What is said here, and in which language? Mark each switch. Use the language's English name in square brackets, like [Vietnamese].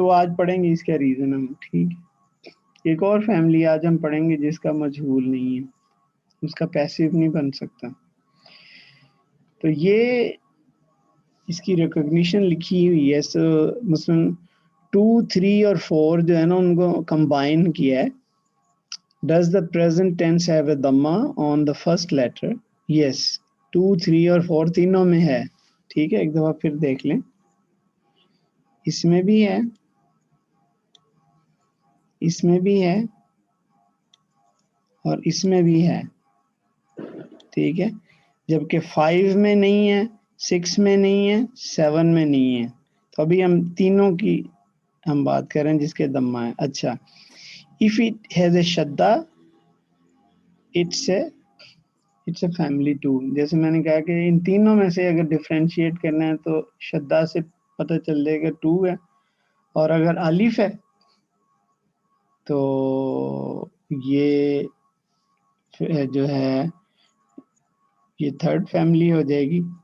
[Urdu] وہ آج پڑھیں گے، اس کا ریزن ہم، ٹھیک ہے. ایک اور فیملی آج ہم پڑھیں گے جس کا مجہول نہیں ہے، اس کا پیسو نہیں بن سکتا. تو یہ اس کی ریکگنیشن لکھی ہوئی ہے. مثلا 2, 3 اور 4 جو ہے نا ان کو کمبائن کیا ہے. [English] Does the present tense have a dhamma on the first letter? Yes. [Urdu] 2, 3 اور 4 تینوں میں ہے، ٹھیک ہے. ایک دفعہ پھر دیکھ لیں، اس میں بھی ہے، اس میں بھی ہے، اور اس میں بھی ہے، ٹھیک ہے. جبکہ 5 میں نہیں ہے، 6 میں نہیں ہے، 7 میں نہیں ہے. تو ابھی ہم تینوں کی ہم بات کریں جس کے دمہ ہے. [English] اچھا، if it has a shadda it's a family too. [Urdu] جیسے میں نے کہا کہ ان تینوں میں سے اگر ڈفرینشیٹ کرنا ہے تو شدہ سے پتہ چل جائے گا 2 ہے، اور اگر الف ہے تو یہ جو ہے یہ 3rd فیملی ہو جائے گی.